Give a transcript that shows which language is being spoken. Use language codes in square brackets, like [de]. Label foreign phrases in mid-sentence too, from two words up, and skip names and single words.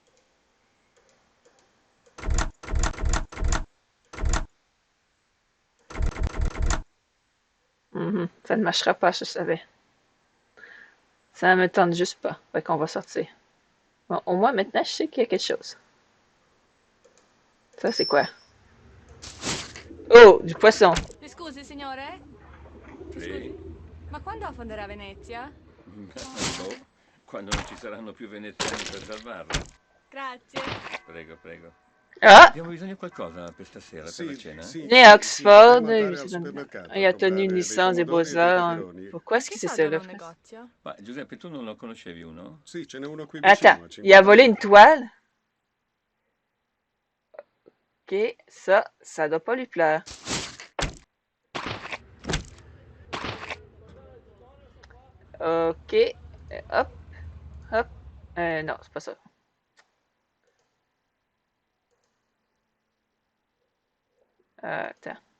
[fr] Ça ne marchera pas, je savais. Ça me tente juste pas. Fait qu'on va sortir. Bon, au moins, maintenant, je sais qu'il y a quelque chose. Ça, c'est quoi? Oh, du poisson. [it] Mi scusi, signore? Mi Sì? scusi? Ma quando affonderà Venezia? Boh, quando non ci saranno più veneziani per salvarla. Grazie. Prego, prego. Ah! Abbiamo bisogno di qualcosa per stasera, per la Sì, cena? sì, [fr] Né à Oxford, [it] potremmo andare al supermercato [fr] il a [it] a [fr] tenu une [it] comprare dei [fr] licence des [it] pomodori e dei [fr] beaux-arts. [it] peperoni. [fr] Pourquoi est-ce [it] Che [fr] que c'est [it] fa [fr] ça, [it] già [fr] là? [it] un negozio? Ma Giuseppe, tu non lo conoscevi uno? Sì, ce n'è uno qui [fr] Attends, [it] vicino, a [fr] il a [it] 50 [fr] volé une [it] metri. [fr] toile? Ok, ça doit pas lui plaire. Ok, hop, hop. Non, c'est pas ça. Attends.